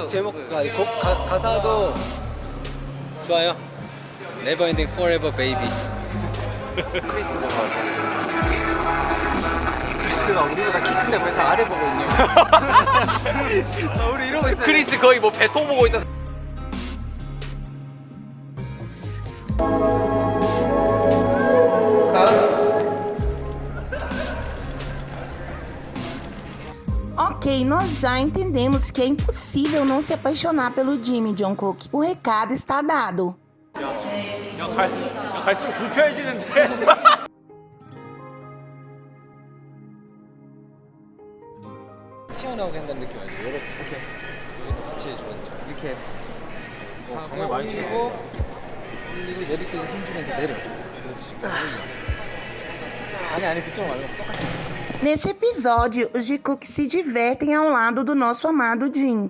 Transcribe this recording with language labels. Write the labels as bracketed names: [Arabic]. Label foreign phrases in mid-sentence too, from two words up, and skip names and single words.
[Korean] 곡 제목과 곡 가사도 좋아요. [English] Never Ending Forever Baby. [Korean] 크리스 보고 크리스가 우리보다 키 큰데 왜 다 아래 보고 있냐고. 우리 이러고 있어. 크리스 거의 뭐 배통 보고 있다. [Portuguese] Ok, nós já entendemos que é impossível não se apaixonar pelo Jimmy Jungkook. O recado está dado. [Korean] 갈수록 불편해지는데. 튀어나오게 한다는 느낌 알죠? 이렇게 이것도 같이 해줘. 이렇게 강을 많이 치고 올리고 내릴 때 힘주면서 내려. 그렇지. 아니 그쪽 말고 똑같이. [Portuguese] Nesse episódio, os Jikook se divertem ao lado do nosso amado Jin.